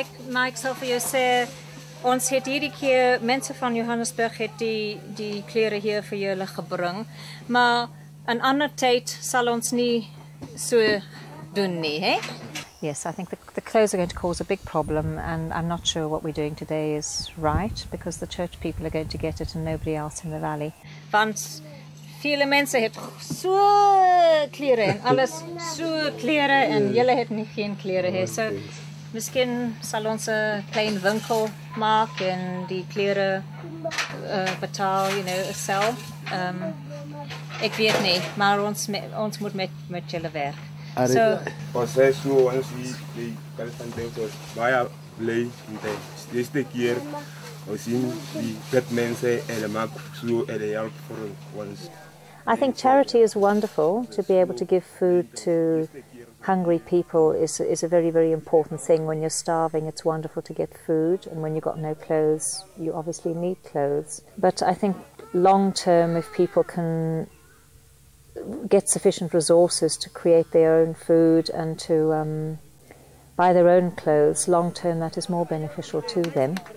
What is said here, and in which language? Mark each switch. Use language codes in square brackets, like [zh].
[af] Mike sal vir jou sê, ons het hierdie keer, mense van Johannesburg het die klere hier vir julle gebring, maar in ander tyd sal ons nie so doen nie, hè? [en] Yes, I think the clothes are going to cause a big problem, and I'm not sure what we're doing today is right, because the church people are going to get it and nobody else in the valley. [af] Want vele mense het so klere en alles so klere en julle het nie geen klere hier. So miskien sal ons 'n klein winkel maak en die klere betaal, [en] you know, sell. [af] Ek weet nie, maar ons moet met julle werk. So ons sê so ons die Palestynse was baie bly met die eerste keer ons sien die dit mense hulle maak so hulle help vir ons. [en] I think charity is wonderful. To be able to give food to hungry people is a very, very important thing. When you're starving, it's wonderful to get food, and when you've got no clothes, you obviously need clothes. But I think long term, if people can get sufficient resources to create their own food and to buy their own clothes, long term that is more beneficial to them.